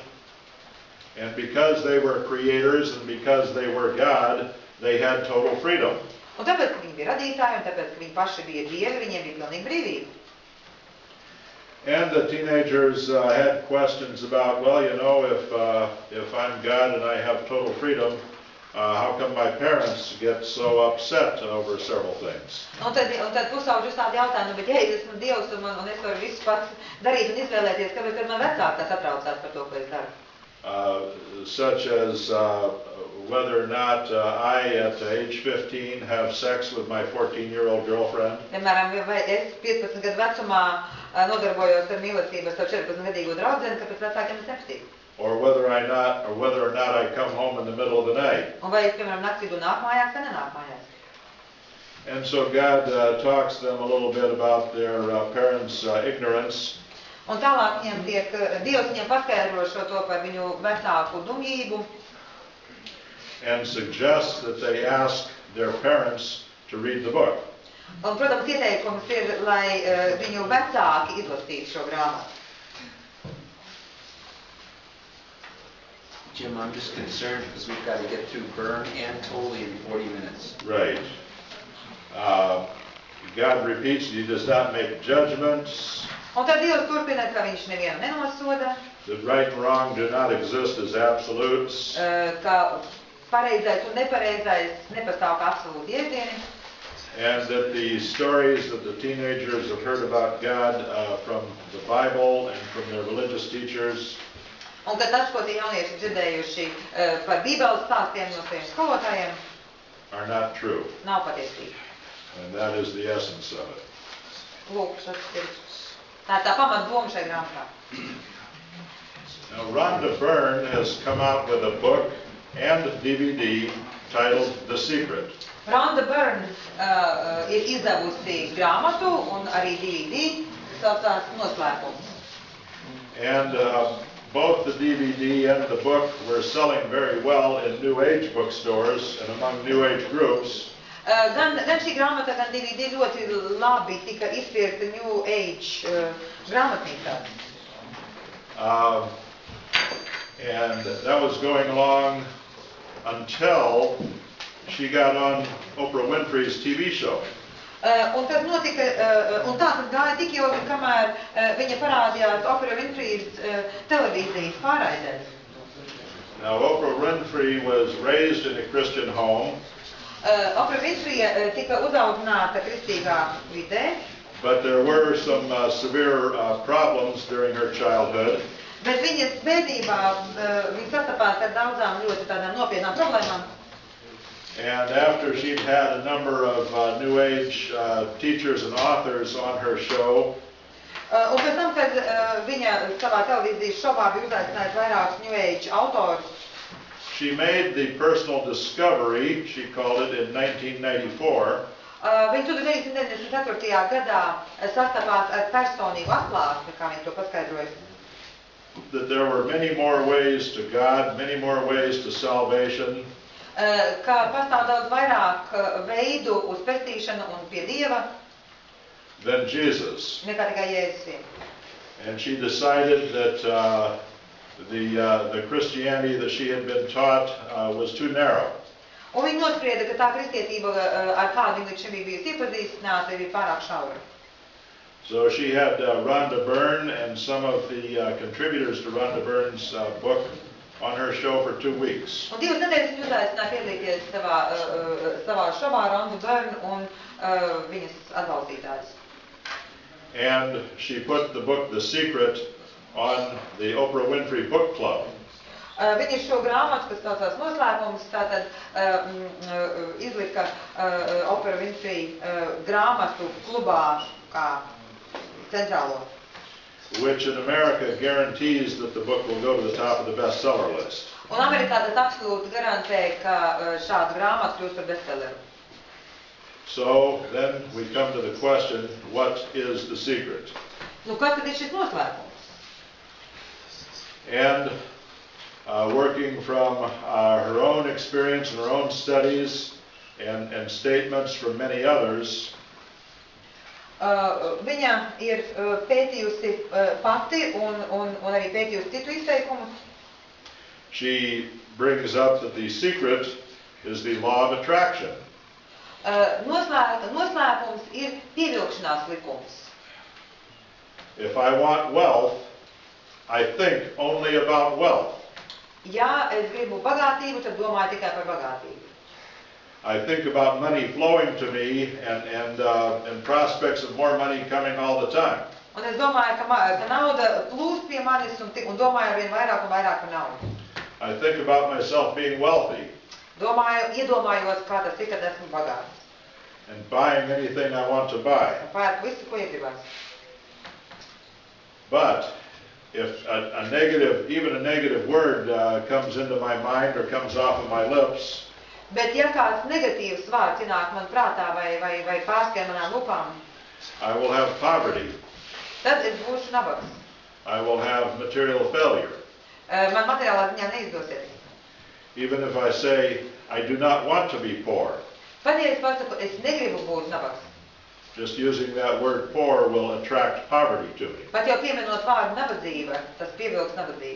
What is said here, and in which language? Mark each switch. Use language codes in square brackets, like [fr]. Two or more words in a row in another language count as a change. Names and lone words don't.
[en] And because they were creators and because they were God, they had total freedom. [lv] Un tāpēc, ka viņi bija radītāji un tāpēc, ka viņi paši bija dievi, viņiem bija pilnīga brīvība. [en] And the teenagers had questions about, well, you know, if I'm God and I have total freedom, how come my parents get so upset over several things? [lv] Un tad pusauģi uzstāda jautājumu, bet ja es esmu Dievs un es varu visu pats darīt un izvēlēties, kāpēc man vecāki satraucās par to, ko es daru? [en] Such as whether or not I, at age 15, have sex with my 14-year-old girlfriend. [lv] Piemēram, vai es 15 gadu vecumā nodarbojos ar mīlestību ar savu 14-gadīgo draudzeni, kāpēc vecākiem es nepatīk? [en] Or whether or not I come home in the middle of the night. [lv] Un vai es, piemēram, naktī nāk mājās vai nenāk mājās? [en] And so God talks to them a little bit about their parents' ignorance. [lv] Un tālāk Dievs viņiem paskaidro šo to par viņu vecāku dumjību. [en] And suggests that they ask their parents to read the book. [lv] Un, protams, ieteikums ir, lai viņu vecāki izlasītu šo grāmatu. [en] Jim, I'm just concerned because we've got to get through Burn and Tolley in 40 minutes. Right. God repeats, He does not make judgments. [lv] Un tad Dievs turpina, ka viņš nevienu nenosoda, [en] That right and wrong do not exist as absolutes. [lv] ka pareizais un nepareizais nepastāv kā absolūti jēdzieni. [en] And that the stories that the teenagers have heard about God from the Bible and from their religious teachers [lv] Un ka tas, ko tie jaunieši dzirdējuši par Bībeles stāstiem no saviem skolotājiem, [en] are not true. [lv] nav patiesība. [en] And that is the essence of it. [lv] Lūk, tas ir tā pamat doma šai grāmatā. [en] Now, Rhonda Byrne has come out with a book and DVD titled The Secret. [lv] Rhonda Byrne ir izdevusi grāmatu un arī DVD, saucās Noslēpums. [en] And both the DVD and the book were selling very well in New Age bookstores and among New Age groups. [lv] Gan šī grāmata, gan DVD ļoti labi tika izpirkta [en] New Age [lv] grāmatnīcās. [en] And that was going along until she got on Oprah Winfrey's TV show. [lv] Un tas notika, un tā tas gāja tik ilgi, kamēr viņa parādījās Oprah Winfrey's televīzijas pārraidēs. [en] Now, Oprah Winfrey was raised in a Christian home. [lv] Oprah Winfrey tika uzaudzināta kristīgā vidē. [en] But there were some severe problems during her childhood. [lv] Bet viņas bērnībā viņa sastapās ar daudzām ļoti tādām nopietnām problēmām. [en] And after she'd had a number of New Age teachers and authors on her show, [lv] Un pēc tam, kad viņa savā televīzijas šovā bija uzaicinājusi vairākus [en] New Age [lv] autorus, [en] she made the personal discovery, she called it, in 1994, [lv] viņa 1994. gadā sastapās ar personīgu atklāsmi, kā viņa to paskaidroja. [en] that there were many more ways to God, many more ways to salvation, [lv] Ka pastāv daudz vairāk veidu uz pestīšanu un pie Dieva [en] than Jesus. [lv] nekā tikai Jēzus. [en] And she decided that the Christianity that she had been taught was too narrow. [lv] Un viņa nosprieda, ka tā kristietība, ar kādu viņa līdz šim bija bijusi iepazīstināta, bija pārāk šaura. [en] So she had Rhonda Byrne and some of the contributors to Rhonda Byrne's book on her show for 2 weeks. [lv] Un 2 nedēļas viņa uzaicināja piedalīties savā šovā Rhonda Byrne un viņas atbalstītājs. [en] And she put the book The Secret on the Oprah Winfrey Book Club. [lv] Viņa šo grāmatu, kas saucās Noslēpums, tātad izlika Oprah Winfrey grāmatu klubā kā centrālo. [en] Which in America guarantees that the book will go to the top of the bestseller list. [lv] Un Amerikā tas absolūti garantē, ka šāda grāmata kļūst par bestselleru. [en] So then we come to the question, what is the secret? [lv] Nu, kas tad ir šis noslēpums? [en] And working from her own experience and her own studies and statements from many others, [lv] Viņa ir pētījusi pati un arī pētījusi citu izteikumus. [en] she brings up that the secret is the law of attraction. [lv] Noslēpums ir pievilkšanās likums. [en] If I want wealth, I think only about wealth. [lv] Ja es gribu bagātību, tad domāju tikai par bagātību. [en] I think about money flowing to me and prospects of more money coming all the time. [lv] Un es domāju, ka nauda plūst pie manis un domāju arvien vairāk un vairāk par naudu. [en] I think about myself being wealthy [lv] Iedomājos, kā tas ir, kad esmu bagāts. [en] and buying anything I want to buy. [lv] Un pērku visu, ko iegribas. [en] But if even a negative word comes into my mind or comes off of my lips, [lv] Bet ja kāds negatīvs vārds ienāk man prātā vai pārskrien manām lupām, [en] I will have poverty. [lv] tad es būšu nabags. [en] I will have material failure. [lv] Man materiālā ziņā neizdosies. [en] Even if I say, I do not want to be poor, [lv] Pat ja es pasaku, es negribu būt nabags. [en] just using that word poor will attract poverty to me. [lv] Pat jau pieminot vārdu nabadzība, tas pievilks nabadzību.